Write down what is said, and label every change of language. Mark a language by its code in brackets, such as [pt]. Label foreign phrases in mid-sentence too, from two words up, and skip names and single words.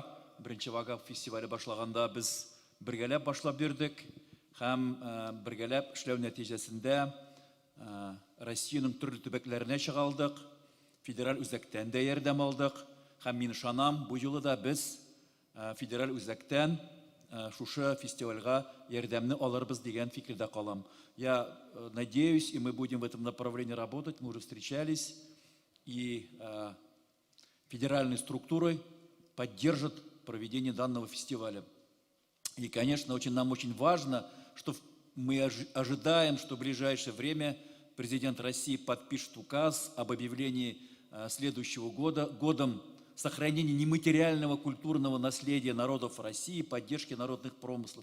[tt] Беренче Вагап фестивале башлаганда без бергәләп башлап бирдек һәм бергәләп эшләү нәтиҗәсендә Россиянең төрле төбәкләренә чыгалдык. Федераль үзәктән дә ярдәм алдык. Һәм мин ышанам, бу юлы да без федераль үзәктән шушы фестивальгә ярдәмне алырбыз дигән фикердә калам. [ru] Я надеюсь, и мы будем в этом направлении работать. Мы уже встречались, и федеральные структуры поддержат проведение данного фестиваля. И, конечно, нам очень важно, что мы ожидаем, что в ближайшее время президент России подпишет указ об объявлении следующего года годом сохранения нематериального культурного наследия народов России, поддержки народных промыслов.